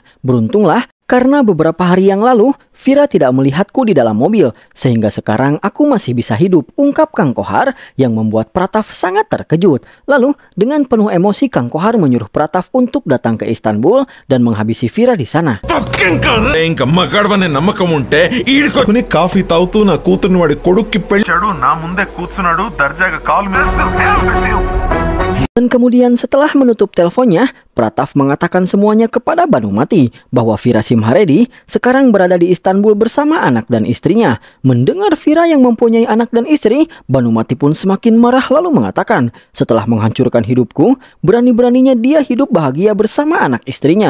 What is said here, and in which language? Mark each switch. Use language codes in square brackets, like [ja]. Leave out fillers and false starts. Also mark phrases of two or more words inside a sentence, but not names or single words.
[id] Beruntunglah, karena beberapa hari yang lalu, Vira tidak melihatku di dalam mobil, sehingga sekarang aku masih bisa hidup, ungkap Kang Kohar yang membuat Pratap sangat terkejut. Lalu, dengan penuh emosi, Kang Kohar menyuruh Pratap untuk datang ke Istanbul dan menghabisi Vira di sana. [te] కాఫీ తాగుతూ నా కూతుర్ని వాడి కొడుక్కి పెళ్ళాడు నా ముందే కూర్చున్నాడు దర్జాగా కాలు మీద [id] Dan kemudian setelah menutup teleponnya, Pratap mengatakan semuanya kepada Banumati bahwa Vira Simharedi sekarang berada di Istanbul bersama anak dan istrinya. Mendengar Vira yang mempunyai anak dan istri, Banumati pun semakin marah lalu mengatakan, setelah menghancurkan hidupku, berani-beraninya dia hidup bahagia bersama anak istrinya.